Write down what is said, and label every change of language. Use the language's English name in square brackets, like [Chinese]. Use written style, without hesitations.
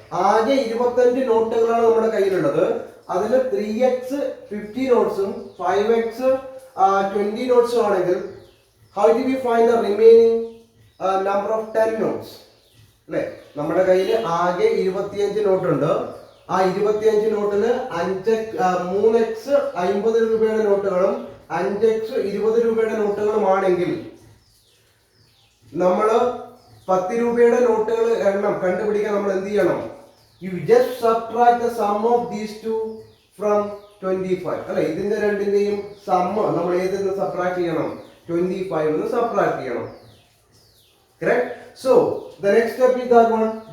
[Malayalam] ആകെ 25 നോട്ടുകളാണ് നമ്മുടെ കയ്യിലുള്ളത്. അതിൽ 3x 50 നോട്ട്സും 5x 20 നോട്ട്സും ആണെങ്കിൽ [English] how do we find the remaining number of 10 notes? [Malayalam] അല്ലേ? നമ്മുടെ കയ്യിൽ ആകെ 25 നോട്ടുണ്ട്. ആ 25 നോട്ടിന് 3x 50 രൂപയുടെ നോട്ടുകളും 5x 20 രൂപയുടെ നോട്ടുകളുമാണെങ്കിൽ നമ്മൾ 10 രൂപയുടെ നോട്ടുകൾ എണ്ണം കണ്ടുപിടിക്കാൻ നമ്മൾ എന്ത് ചെയ്യണം? [English] You just subtract the sum of these two from 25. [Malayalam] അല്ലെ, ഇതിന്റെ രണ്ടിന്റെയും സമ്മ നമ്മൾ ഏതിൽ നിന്ന് സബ്ട്രാക്ട് ചെയ്യണം? 25 നിന്ന് സബ്ട്രാക്ട് ചെയ്യണം. Correct? [English] So the next step is that one.